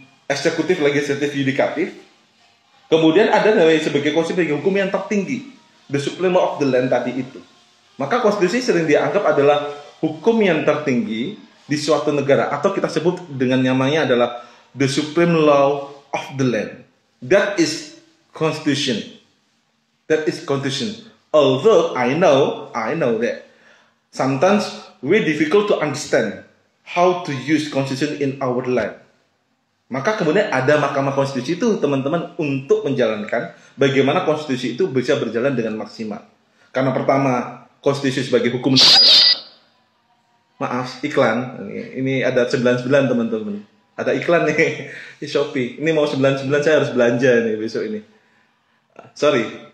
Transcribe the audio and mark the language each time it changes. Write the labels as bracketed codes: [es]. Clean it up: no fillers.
[id] eksekutif, legislatif, yudikatif. Kemudian ada namanya sebagai konstitusi hukum yang tertinggi, [en] the supreme law of the land [id] tadi itu. Maka konstitusi sering dianggap adalah hukum yang tertinggi di suatu negara, atau kita sebut dengan namanya adalah [en] the supreme law of the land. That is constitution. That is constitution. Although I know that sometimes very difficult to understand how to use constitution in our land. [id] Maka kemudian ada Mahkamah Konstitusi itu, teman-teman, untuk menjalankan bagaimana konstitusi itu bisa berjalan dengan maksimal. Karena pertama, konstitusi sebagai hukum negara. Maaf, iklan. Ini ada 99, teman-teman. Ada iklan nih di Shopee. Ini mau 99, saya harus belanja nih besok ini. Sorry.